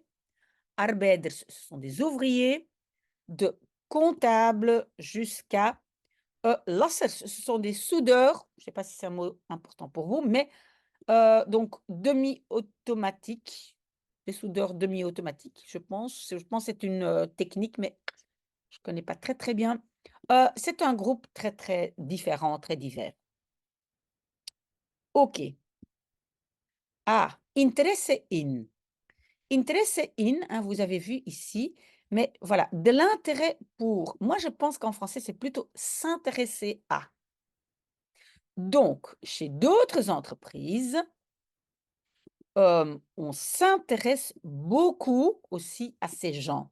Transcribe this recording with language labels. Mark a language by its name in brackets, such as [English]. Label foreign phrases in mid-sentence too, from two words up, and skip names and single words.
[French] Arbeiders, ce sont des ouvriers. De comptables jusqu'à lassers, ce sont des soudeurs. Je ne sais pas si c'est un mot important pour vous, mais donc demi-automatique, des soudeurs demi-automatiques, je pense. Je pense que c'est une technique, mais je ne connais pas très, très bien. C'est un groupe très, très différent, très divers. OK. Ah, [Dutch] interesse in. Interesse in, [French] hein, vous avez vu ici, mais voilà, de l'intérêt pour. Moi, je pense qu'en français, c'est plutôt s'intéresser à. Donc, chez d'autres entreprises, on s'intéresse beaucoup aussi à ces gens.